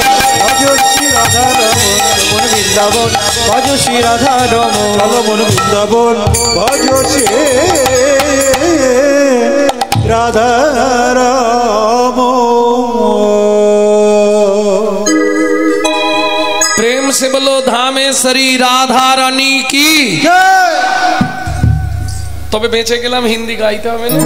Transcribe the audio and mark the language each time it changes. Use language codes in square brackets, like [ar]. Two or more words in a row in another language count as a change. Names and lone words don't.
[bn] ভজ শ্রী রাধা রমন, মন বৃন্দাবন ভজ শ্রী রাধা রমন। চলো মন বৃন্দাবন ভজ শ্রী রাধা রমন। [hi] प्रेम से बोलो धामेश्वरी राधा रानी की। [bn] তবে বেঁচে গেলাম, হিন্দি গাইতে হবে না।